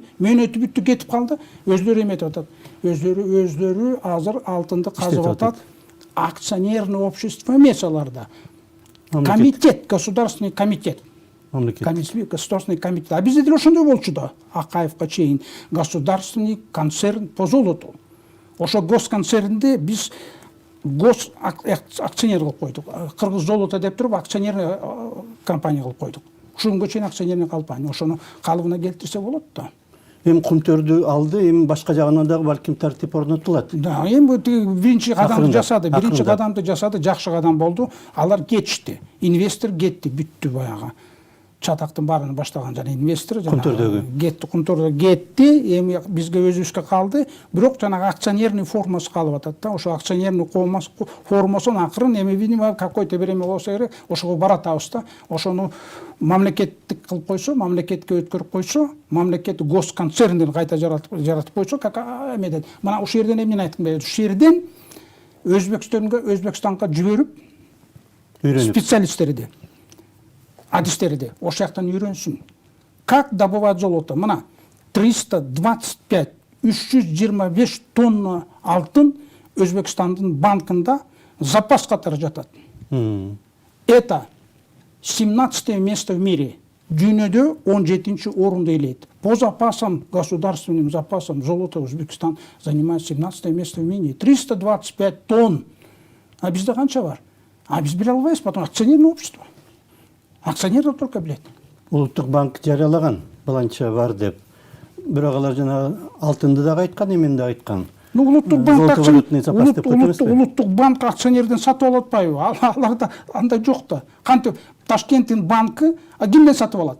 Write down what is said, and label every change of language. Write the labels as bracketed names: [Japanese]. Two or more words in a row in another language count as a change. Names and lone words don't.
[Kyrgyz] Мөөнөтү бүттү, кетип калды. Өздөрү эметип атат. Өздөрү азыр алтынды казып атат. [Russian] Акционерное общество [Kyrgyz] эмес аларда. [Russian] Комитет, государственный комитет. Государственный комитет. [Kyrgyz] А бизде деле ошондой болчу да. Акаевга чейин [Russian] государственный концерн по золоту. [Kyrgyz] Ошо госконцернде биз [Russian] гос акционер [Kyrgyz] кылып койдук. Кыргыз золото деп туруп [Russian] акционерный компания [Kyrgyz] кылып койдук. Ушул күнгө чейин [Russian] акционерный компания. [Kyrgyz] Ошону калыбына келтирсе болот да. Эми Кумтөрдү алды, эми башка жагынан дагы балким тартип орнотулат. Да, эми биринчи кадамды жасады. Биринчи кадамды жасады, жакшы кадам болду. Алар кетишти. Инвестор кетти, бүттү баягы. Чатактын баарын баштаган жана инвестор Кумтөрдө кетти. Эми бизге өзүбүзгө калды. Бирок жанагы акционерный формасы калып атат да. Ошо акционерный формасынын акырын эми [Russian] видимо какой-то [Kyrgyz] бир эме болсо керек, ошого баратабыз да. Ошону мамлекеттик кылып койсо, мамлекетке өткөрүп койсо, мамлекет госконцерндин кайта жаратып койсо, как эмеден. Мына ушул жерден эмнени айткым келет? Ушул жерден Өзбекстанга жиберип специалисттерди, адистерди ошол жактан үйрөнсүн. [Russian] Как добывать золото? [Kyrgyz] Мына 325 тонна алтын Өзбекстандын банкында запас катары жатат. [Russian] Это 17 место в мире. [Kyrgyz] Дүйнөдө 17 орунду ээлейт. [Russian] По запасам, государственным запасам золота Өзбекстан занимает 17 место в мире. [Kyrgyz] 325 тонн. А бизде канча бар? А биз биле албайбыз, [Russian] потому акционерное общество. Акционерлер только билет. [Kyrgyz] Улуттук банк жарыялаган баланча бар деп. Бирок алар жана алтынды дагы айткан, эмени да айткан. Улуттук банк акционерден сатып алып атпайбы? Аларда андай жок да. Кантип Ташкенттин банкы кимден сатып алат?